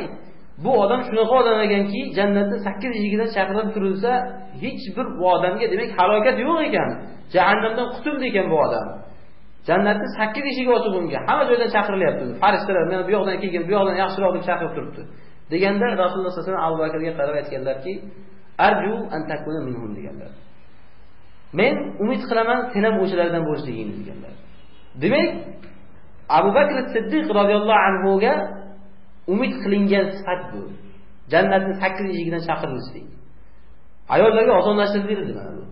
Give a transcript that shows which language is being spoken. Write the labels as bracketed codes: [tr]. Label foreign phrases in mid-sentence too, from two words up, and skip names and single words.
[uz] Bu odam shunaqa odam ekanki, jannatning 8 eshigidan chaqirilib turilsa, hech bir bu odamga demak halokat yo'q ekan. Jahannamdan qutuldi ekan bu odam. Jannatning 8 eshigi ochiq unga. Hamma joydan chaqirilyapti. Farishtalar men bu yoqdan kelgan, bu yoqdan yaxshiroq deb chaqirib turibdi. Deganda Rasululloh [ar] صلى الله عليه وسلم [uz] Abu Bakrga qarab aytganlarki, [ar] أرجو أن تكون منهم deganlar. [uz] Men umid qilaman sen ham o'shalardan bo'lishligingni deganlar. Demak, Abu Bakr Siddiq [ar] رضي الله عنه [uz] ga umid qilingan sifat bu. Jannatning 8 eshigidan chaqirilishlik. Ayollarga osonlashtirildi mana bu.